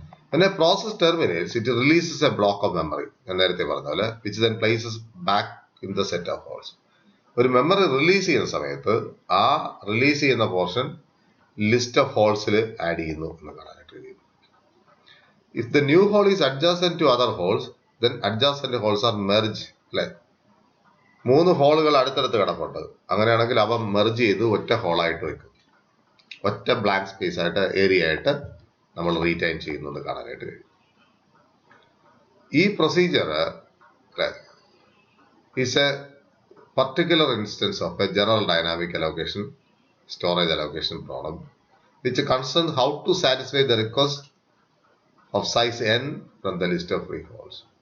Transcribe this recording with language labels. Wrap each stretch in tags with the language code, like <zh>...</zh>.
<en>പിന്നെ process terminates it releases a block of memory.</en> <ml>ഞാൻ നേരത്തെ പറഞ്ഞ പോലെ</ml> <en>Which then places back in the set of holes.</en> <ml>ഒരു മെമ്മറി റിലീസ് ചെയ്യുന്ന സമയത്ത് ആ റിലീസ് ചെയ്യുന്ന പോർഷൻ ലിസ്റ്റ് ഓഫ് ഹോൾസിൽ ആഡ് ചെയ്യുന്നു എന്ന് കാണാനായിട്ട് കഴിയും.</ml> <en>If the new hole is adjacent to other holes, then adjacent holes are merged, അല്ലെ?</en> <ml>3 ഹോളുകൾ അടുത്തടുത്ത് കിടപ്പുണ്ട്, അങ്ങനെയാണെങ്കിൽ അവ മെർജ് ചെയ്ത് ഒറ്റ ഹോളായിട്ട് വെക്കും, ഒറ്റ ബ്ലാങ്ക് സ്പേസ് ആയിട്ട്, ഏരിയ ആയിട്ട് നമ്മൾ റീറ്റൈൻ ചെയ്യുന്നത് കാണാനായിട്ട് കഴിയും.</ml> <en>ഈ procedure is a particular instance of a general dynamic allocation storage allocation problem which concern how to satisfy the request of size n from the list of free holes.</en>